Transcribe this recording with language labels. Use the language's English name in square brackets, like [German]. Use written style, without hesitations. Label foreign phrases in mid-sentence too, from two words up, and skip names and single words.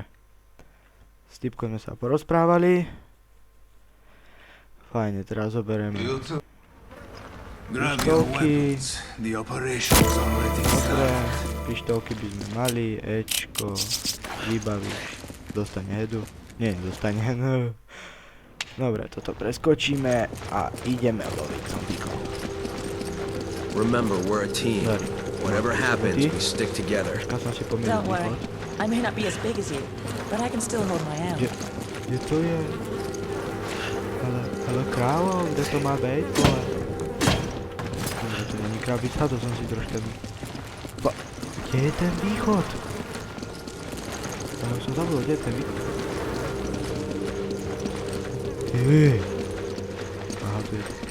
[Slovak] S typkom sme sa porozprávali. Fajne, teraz zoberieme pištolky. Dobre, pištolky by sme mali, Ečko, vybavíš, dostane hedu. Nie, dostane hedu. Dobre, toto preskočíme a ideme loviť zombíkov. [English] Remember, we're a team. Whatever happens, we stick together. Don't worry. I may not be as big as you, but I can still hold my own. [Slovak] Kde to je? Ale králo, [Czech] kde to má být? [Slovak] Dobre, [Czech] to není [Slovak] krabica, to som si troška... Kde je ten východ? Ja som zabudol, kde je ten východ? Ty. Aha, tu je.